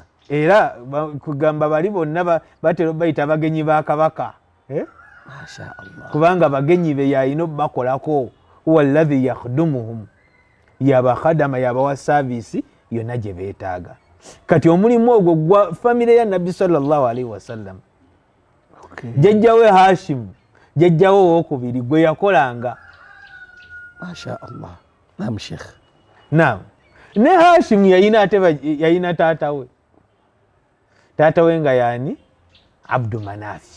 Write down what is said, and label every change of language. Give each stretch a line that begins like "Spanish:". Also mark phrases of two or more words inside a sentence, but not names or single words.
Ganda: Era kugamba bali bonna batera bayita abagenyi ba kabaka,
Arabic: ما شاء الله,
Ganda: kubanga bagenyi be yalina bakolako.
Arabic: هو الذي يخدمهم,
Ganda: yabakhadama, yabawa service yonna gye beetaaga. Kati omulimu ogwo gwa famire ya Nabbi
Arabic: صلى الله عليه وسلم.
Ganda: Jjajjawe Hashim, jjajjawe owokubiri gwe yakolanga.
Arabic: ما شاء الله. نعم شيخ. Naam.
Ganda: Ne Hashim yalina taatawe. Taatawe nga yani Abdu Manafi.